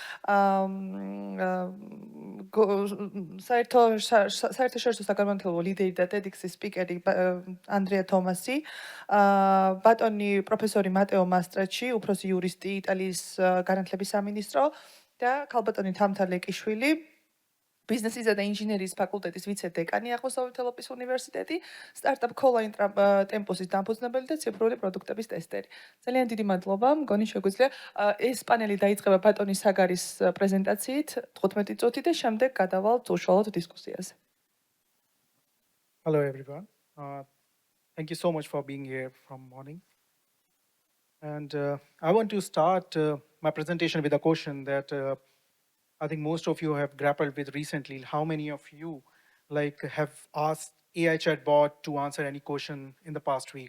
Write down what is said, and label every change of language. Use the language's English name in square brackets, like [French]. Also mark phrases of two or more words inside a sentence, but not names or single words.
[Georgian] საერთაშორისო საგანმანათლებლო ლიდერი და TEDx-ის სპიკერი Andrea თომასი, ბატონი პროფესორი Matteo Mastracci, უფროსი იურისტი იტალიის განათლების სამინისტრო და ქალბატონი თამთა ლეკიშვილი, ბიზნესისა და ინჟინერიის ფაკულტეტის ვიცე-დეკანი აღმოსავლეთ ევროპის უნივერსიტეტი, სტარტაპ კოლაინ ტემპოსის დამფუძნებელი და ციფრული პროდუქტების ტესტერი. ძალიან დიდი მადლობა, მგონი შეგვიძლია ეს პანელი დაიწყება ბატონი საგარის პრეზენტაციით 15 წუთი და შემდეგ გადავალთ უშუალოდ დისკუსიაზე. [English] Hello everyone. Thank you so much for being here from morning. And I want to start my presentation with a question that I think most of you have grappled with recently. How many of you have asked AI chatbot to answer any question in the past week?